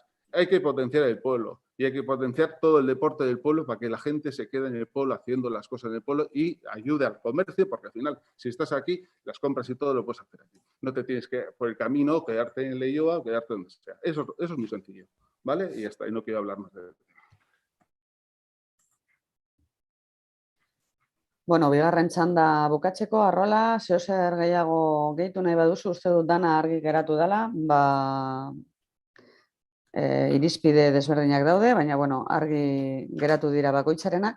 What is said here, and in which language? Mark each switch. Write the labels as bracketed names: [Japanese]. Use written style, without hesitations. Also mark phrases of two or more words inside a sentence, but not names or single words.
[Spanish] Hay que potenciar el pueblo y hay que potenciar todo el deporte del pueblo para que la gente se quede en el pueblo haciendo las cosas en el pueblo y ayude al comercio, porque al final, si estás aquí, las compras y todo lo puedes hacer aquí. No te tienes que, por el camino, quedarte en Leioa o quedarte donde sea. Eso es muy sencillo, ¿vale? Y ya está, y no quiero hablar más de eso. [Basque] Bueno, bigarren txanda bukatzeko, Arrola, zeozer gehiago gehitu nahi baduzu, uste dut dana argi geratu dela, irizpide desberdinak daude, baina bueno, argi geratu dira bakoitzarenak.